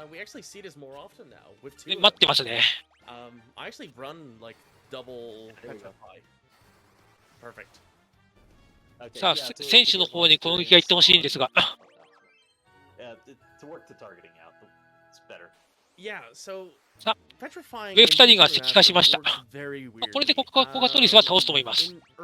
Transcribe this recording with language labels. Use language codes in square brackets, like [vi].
[en] We actually see this more often now with two. [ja] 待ってますね。 [en] I actually run like double petrify. Perfect. [ja] さあ、選手の方に攻撃が行ってほしいんですが、 [en] Yeah, to work the targeting out, it's better. [ja] さあ、上2人が石化しました。これでコカトリスは倒すと思います。